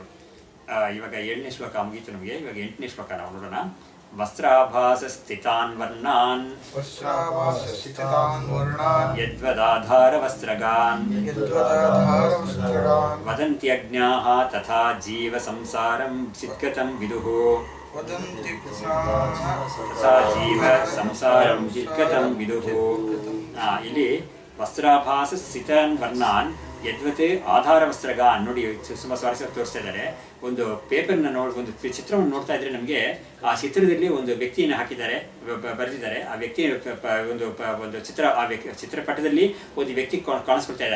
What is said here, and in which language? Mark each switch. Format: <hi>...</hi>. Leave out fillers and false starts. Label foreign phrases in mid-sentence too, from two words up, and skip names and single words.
<kn>ಇವಾಗ 7ನೇ ಶ್ಲೋಕ ಮುಗೀತು ನಮಗೆ. ಇವಾಗ 8ನೇ ಶ್ಲೋಕ ನಾವು ನೋಡೋಣ.</kn> <sa>ವಸ್ತ್ರಾಭಾಸ ಸ್ಥಿತಾನ್ ವರ್ಣಾನ್ ಯದ್ವದಾಧಾರ ವಸ್ತ್ರಗಾನ್ ವದಂತ್ಯಜ್ಞಾಃ ತಥಾ ಜೀವ ಸಂಸಾರಂ ಚಿತ್ಕತಂ ವಿದುಃ. ತಥಾ ಜೀವ ಸಂಸಾರಂ ಚಿತ್ಕತಂ ವಿದುಃ.</sa> <kn>ಇಲ್ಲಿ</kn> <sa>ವಸ್ತ್ರಾಭಾಸ ಸ್ಥಿತಾನ್ ವರ್ಣಾನ್ ಯದ್ವತ್ ಆಧಾರ ವಸ್ತ್ರಗಾನ್</sa> <kn>ನೋಡಿ ತುಂಬ ಸ್ವಾರಸ್ಯವಾಗಿ ತೋರಿಸ್ತಾ ಇದ್ದಾರೆ. ಒಂದು ಪೇಪರ್ನ ಒಂದು ಚಿತ್ರವನ್ನು ನೋಡ್ತಾ ಇದ್ರೆ ನಮಗೆ ಆ ಚಿತ್ರದಲ್ಲಿ ಒಂದು ವ್ಯಕ್ತಿಯನ್ನು ಹಾಕಿದ್ದಾರೆ, ಬರೆದಿದ್ದಾರೆ. ಆ ವ್ಯಕ್ತಿ ಒಂದು ಚಿತ್ರ, ಆ ಚಿತ್ರಪಟದಲ್ಲಿ ಒಂದು ವ್ಯಕ್ತಿ ಕಾಣಿಸ್ಕೊಳ್ತಾ ಇದ್ದಾನೆ.</kn>